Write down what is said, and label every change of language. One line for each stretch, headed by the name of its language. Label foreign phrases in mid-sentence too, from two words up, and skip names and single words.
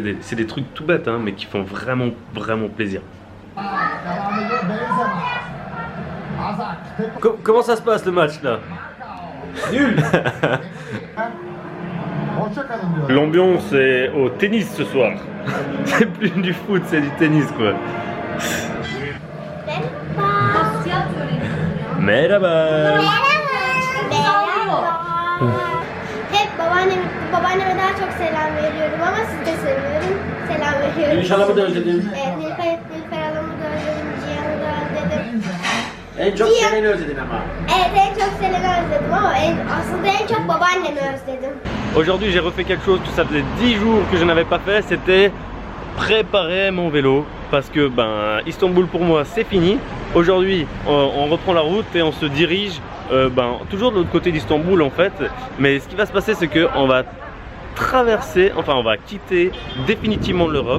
French: C'est des trucs tout bêtes hein, mais qui font vraiment plaisir. Comment ça se passe le match là? Nul. L'ambiance est au tennis ce soir. C'est plus du foot, c'est du tennis quoi.
Turkish: Merhaba. Hep babaanneme daha çok selam veriyorum ama siz de seviyorum. Selam veriyorum. İnşallah da özledim. Nilüfer Hanım'ı da özledim, Cihan'ı da özledim. En çok Selen'i özledin ama. Evet en çok Selen'i özledim ama aslında en çok babaannemi özledim.
French: Aujourd'hui j'ai refait quelque chose, ça faisait 10 jours que je n'avais pas fait, c'était préparer mon vélo. Parce que ben, Istanbul pour moi c'est fini. Aujourd'hui on reprend la route et on se dirige toujours de l'autre côté d'Istanbul en fait. Mais ce qui va se passer c'est qu'on va traverser, enfin on va quitter définitivement l'Europe.